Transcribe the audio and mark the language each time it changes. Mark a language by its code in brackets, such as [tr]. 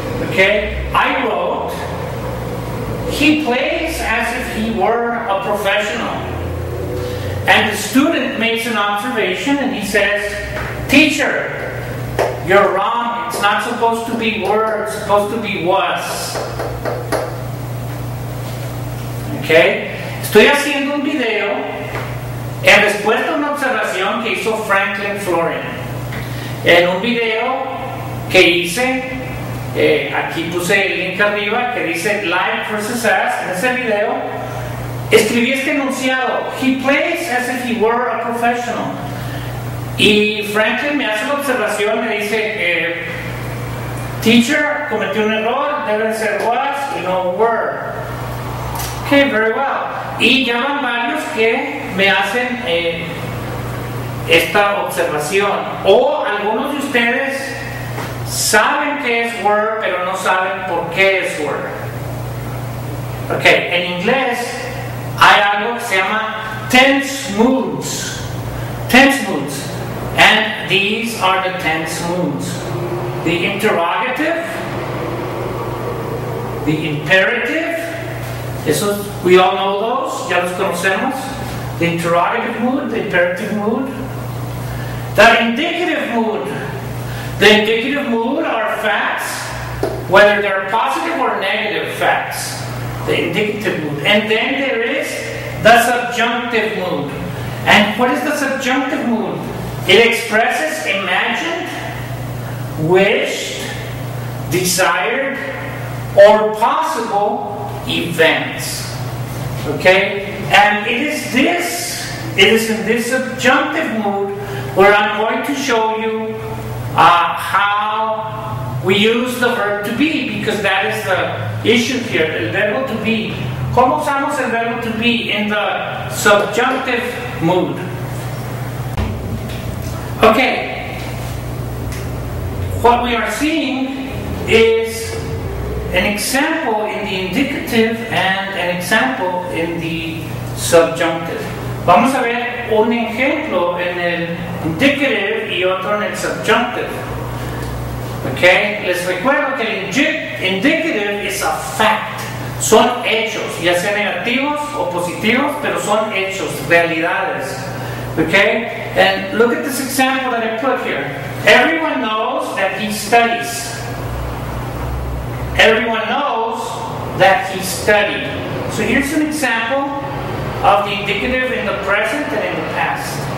[en] Okay, I wrote, he plays as if he were a professional. And the student makes an observation and he says, teacher, you're wrong. It's not supposed to be were, it's supposed to be was. [es] Okay, estoy haciendo un video en respuesta a una observación que hizo Franklin Florian. En un video que hice, aquí puse el link arriba que dice [en] like versus ask. [es] En ese video escribí este enunciado: [en] he plays as if he were a professional. [es] Y Franklin me hace la observación, me dice, [en] teacher, [es] cometió un error, debe ser was y no were. [en] Okay, very well. [es] Y ya van varios que me hacen esta observación. O algunos de ustedes saben que es were, pero no saben por qué es were. Ok, en inglés hay algo que se llama tense moods. [en] Tense moods. And these are the tense moods. The interrogative, the imperative, [es] esos, [en] we all know those, [es] ya los conocemos. [en] The interrogative mood, the imperative mood. The indicative mood. The indicative mood are facts, whether they're positive or negative facts. The indicative mood. And then there is the subjunctive mood. And what is the subjunctive mood? It expresses imagined, wished, desired, or possible events. Okay? And it is in this subjunctive mood where I'm going to show you how we use the verb to be, because that is the issue here, [es] el verbo [en] to be. [es] ¿Cómo usamos el verbo to be [en] in the subjunctive mood? Okay, what we are seeing is an example in the indicative and an example in the subjunctive. [es] Vamos a ver un ejemplo en el indicative y otro en el subjunctive. Okay, les recuerdo que el indicative [en] is a fact. [es] Son hechos, ya sean negativos o positivos, pero son hechos, realidades. [en] Okay, and look at this example that I put here. Everyone knows that he studies. Everyone knows that he studied. So here's an example of the indicative in the present and in the past.